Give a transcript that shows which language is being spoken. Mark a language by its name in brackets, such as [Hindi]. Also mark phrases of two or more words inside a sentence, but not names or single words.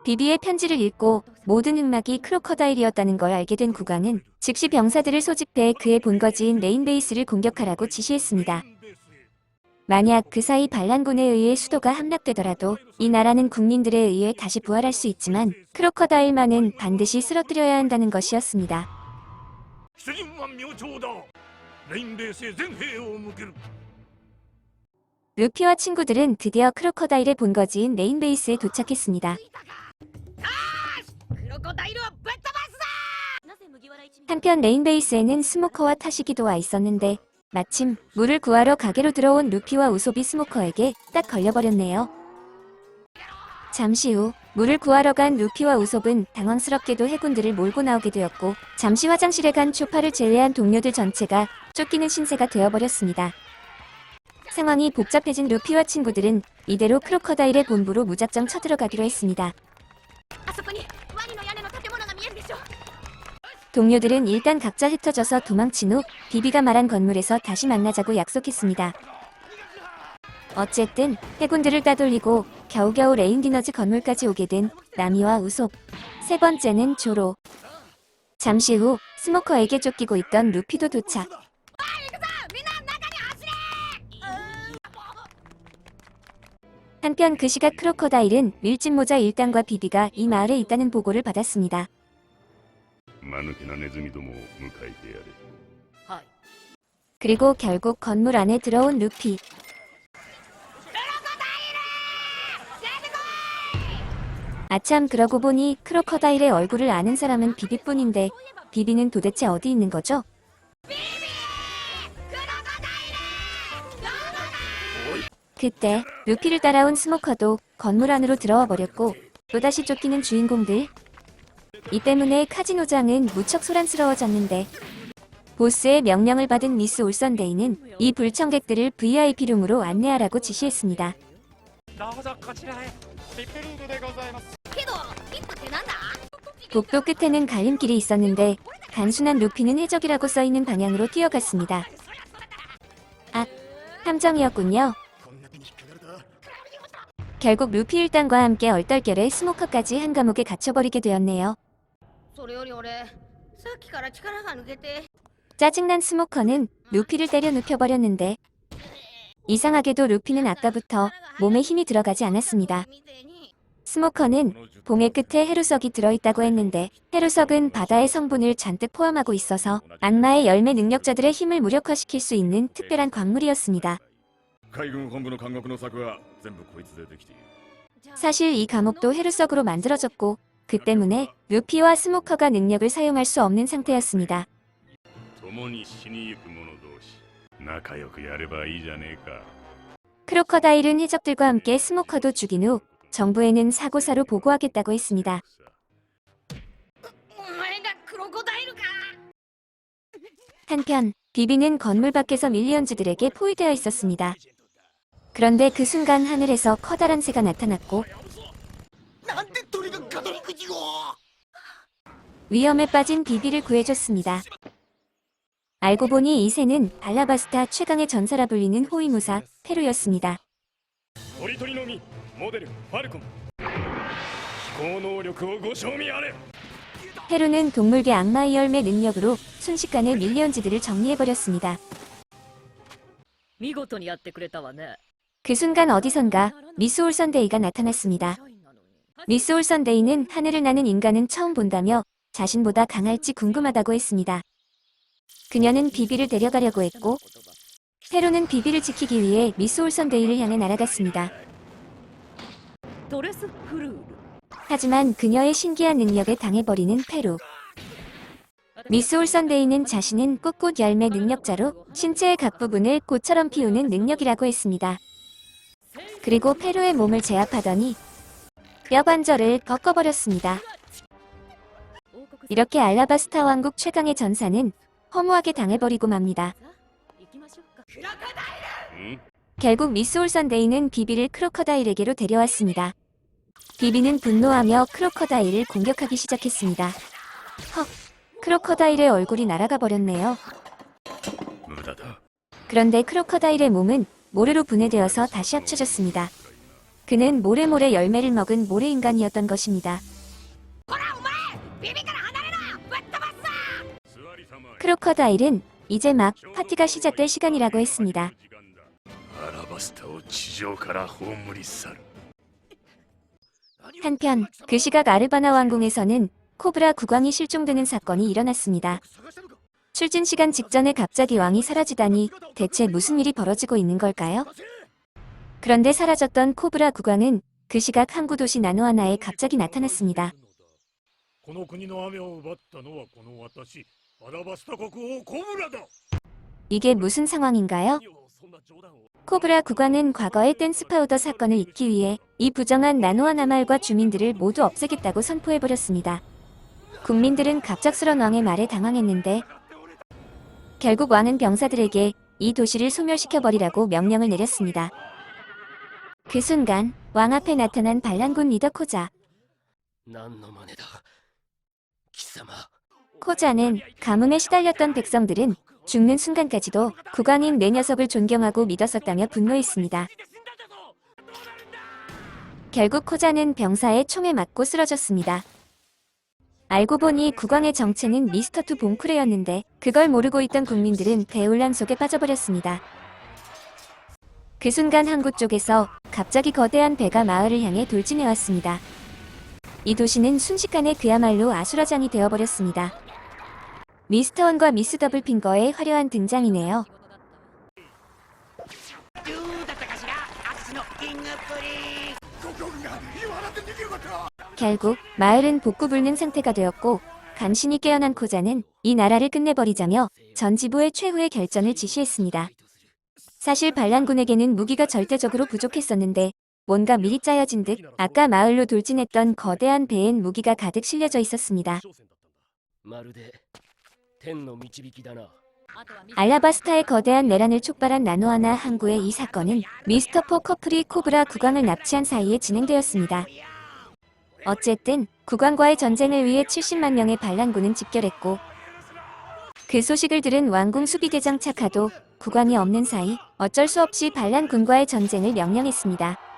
[Korean] 비비의 편지를 읽고 모든 흑막이 크로커다일이었다는 걸 알게 된 국왕은 즉시 병사들을 소집해 그의 본거지인 레인베이스를 공격하라고 지시했습니다. 만약 그 사이 반란군에 의해 수도가 함락되더라도 이 나라는 국민들에 의해 다시 부활할 수 있지만 크로커다일만은 반드시 쓰러뜨려야 한다는 것이었습니다. [Japanese] 出陣は明朝だレインベースへ全兵を向ける [Korean] 루피와 친구들은 드디어 크로커다일의 본거지인 레인베이스에 도착했습니다. [Japanese] クロコダイルはぶっ飛ばすぞ。 [Korean] 한편 레인베이스에는 스모커와 타시기도 와 있었는데 마침 물을 구하러 가게로 들어온 루피와 우솝이 스모커에게 딱 걸려버렸네요. 잠시 후 물을 구하러 간 루피와 우솝은 당황스럽게도 해군들을 몰고 나오게 되었고 잠시 화장실에 간 초파를 제외한 동료들 전체가 쫓기는 신세가 되어버렸습니다. 상황이 복잡해진 루피와 친구들은 이대로 크로커다일의 본부로 무작정 쳐들어가기로 했습니다. [Japanese] あそこにワニの屋根の建物が見えるでしょ。 [Korean] 동료들은 일단 각자 흩어져서 도망친 후 비비가 말한 건물에서 다시 만나자고 약속했습니다. 어쨌든 해군들을 따돌리고 겨우겨우 레인디너즈 건물까지 오게 된 나미와 우솝. 세 번째는 조로. 잠시 후 스모커에게 쫓기고 있던 루피도 도착. 한편 그 시각 크로커다일은 밀짚모자 1단과 비비가 이 마을에 있다는 보고를 받았습니다. [Japanese] 間抜けなネズミどもを迎えてやれ。はい。 [Korean] 그리고 결국 건물 안에 들어온 루피. 아참 그러고 보니 크로커다일의 얼굴을 아는 사람은 비비뿐인데 비비는 도대체 어디 있는 거죠? 그때 루피를 따라온 스모커도 건물 안으로 들어와 버렸고 또다시 쫓기는 주인공들. 이 때문에 카지노장은 무척 소란스러워졌는데 보스의 명령을 받은 미스 올선데이는 이 불청객들을 VIP룸으로 안내하라고 지시했습니다. [Japanese] どうぞこちらへビップルームでございますけどピップってなんだ。 [Korean] 복도 끝에는 갈림길이 있었는데 단순한 루피는 해적이라고 써있는 방향으로 뛰어갔습니다. 아, 함정이었군요. 결국 루피 일당과 함께 얼떨결에 스모커까지 한 감옥에 갇혀버리게 되었네요. [Japanese] それより俺さっきから力が抜けて。 [Korean] 짜증난 스모커는 루피를 때려 눕혀버렸는데 이상하게도 루피는 아까부터 몸에 힘이 들어가지 않았습니다. 스모커는 봉의 끝에 해루석이 들어있다고 했는데 해루석은 바다의 성분을 잔뜩 포함하고 있어서 악마의 열매 능력자들의 힘을 무력화시킬 수 있는 특별한 광물이었습니다. [Japanese] 海軍本部の監獄の策は全部こいつでできている。 [Korean] 사실 이 감옥도 해루석으로 만들어졌고 그 때문에 루피와 스모커가 능력을 사용할 수 없는 상태였습니다. [Japanese] 共に死にゆく者同士仲良くやればいいじゃねえか。 [Korean] 크로커다일은 해적들과 함께 스모커도 죽인 후 정부에는 사고사로 보고하겠다고 했습니다. [Japanese] お前がクロコダイルか。 [Korean] 한편 비비는 건물 밖에서 밀리언즈들에게 포위되어 있었습니다. 그런데 그 순간 하늘에서 커다란 새가 나타났고 [Japanese] なんで鳥がガトリング銃を [Korean] 위험에 빠진 비비를 구해줬습니다. 알고 보니 이 새는 발라바스타 최강의 전사라 불리는 호위무사 페루였습니다. [Japanese] 鳥鳥の実モデルファルコン飛行能力をご賞味あれ [Korean] 페루는 동물계 악마의 열매 능력으로 순식간에 밀리언즈들을 정리해버렸습니다. [Japanese] 見事にやってくれたわね。 [Korean] 그 순간 어디선가 미스 올선데이가 나타났습니다. 미스 올선데이는 하늘을 나는 인간은 처음 본다며 자신보다 강할지 궁금하다고 했습니다. 그녀는 비비를 데려가려고 했고 페루는 비비를 지키기 위해 미스 올선데이를 향해 날아갔습니다. [Japanese] ドレスフルール。 [Korean] 하지만 그녀의 신기한 능력에 당해버리는 페루. 미스 올선데이는 자신은 꽃꽃 열매 능력자로 신체의 각 부분을 꽃처럼 피우는 능력이라고 했습니다. 그리고 페루의 몸을 제압하더니 뼈관절을 꺾어버렸습니다. 이렇게 알라바스타 왕국 최강의 전사는 허무하게 당해버리고 맙니다. [Japanese] 行きましょうか。ん [Korean] 결국 미스 올선데이는 비비를 크로커다일에게로 데려왔습니다. 비비는 분노하며 크로커다일을 공격하기 시작했습니다. 헉, 크로커다일의 얼굴이 날아가 버렸네요. [Japanese] 無駄だ。 [Korean] 그런데 크로커다일의 몸은 모래로 분해되어서 다시 합쳐졌습니다. 그는 모래모래 열매를 먹은 모래인간이었던 것입니다. [Japanese] ほらお前ビビから離れろぶっ飛ばすぞ [Korean] 크로커다일은 이제 막 파티가 시작될 시간이라고 했습니다. [Japanese] アラバスタを地上から葬り去る [Korean] 한편 그 시각 아르바나 왕궁에서는 코브라 국왕이 실종되는 사건이 일어났습니다. 출진 시간 직전에 갑자기 왕이 사라지다니 대체 무슨 일이 벌어지고 있는 걸까요? 그런데 사라졌던 코브라 국왕은 그 시각 항구 도시 나노하나에 갑자기 나타났습니다. [Japanese] この国の雨を奪ったのはこの私アラバスタ国王コブラだ [Korean] 이게 무슨 상황인가요? 코브라 국왕은 과거의 댄스 파우더 사건을 잊기 위해 이 부정한 나노하나 마을과 주민들을 모두 없애겠다고 선포해버렸습니다. 국민들은 갑작스런 왕의 말에 당황했는데 결국 왕은 병사들에게 이 도시를 소멸시켜버리라고 명령을 내렸습니다. 그 순간 왕 앞에 나타난 반란군 리더 코자. [Japanese] 何の真似だ貴様 [Korean] 코자는 가뭄에 시달렸던 백성들은 죽는 순간까지도 국왕인 내 녀석을 존경하고 믿었었다며 분노했습니다. 결국 코자는 병사의 총에 맞고 쓰러졌습니다. 알고 보니 국왕의 정체는 미스터2 봉쿠레였는데 그걸 모르고 있던 국민들은 대혼란 속에 빠져버렸습니다. 그 순간 항구 쪽에서 갑자기 거대한 배가 마을을 향해 돌진해왔습니다. 이 도시는 순식간에 그야말로 아수라장이 되어버렸습니다. 미스터1과 미스 더블핑거의 화려한 등장이네요. [Japanese] どうだったかしらあっちのキングプリン [Korean] 결국 마을은 복구불능 상태가 되었고 간신히 깨어난 코자는 이 나라를 끝내버리자며 전 지부의 최후의 결전을 지시했습니다. 사실 반란군에게는 무기가 절대적으로 부족했었는데 뭔가 미리 짜여진 듯 아까 마을로 돌진했던 거대한 배엔 무기가 가득 실려져 있었습니다. [Japanese] まるで天の導きだな [Korean] 알라바스타의 거대한 내란을 촉발한 나노하나 항구의 이 사건은 미스터4 커플이 코브라 국왕을 납치한 사이에 진행되었습니다. 어쨌든 국왕과의 전쟁을 위해 70만 명의 반란군은 집결했고 그 소식을 들은 왕궁 수비대장 차카도 국왕이 없는 사이 어쩔 수 없이 반란군과의 전쟁을 명령했습니다.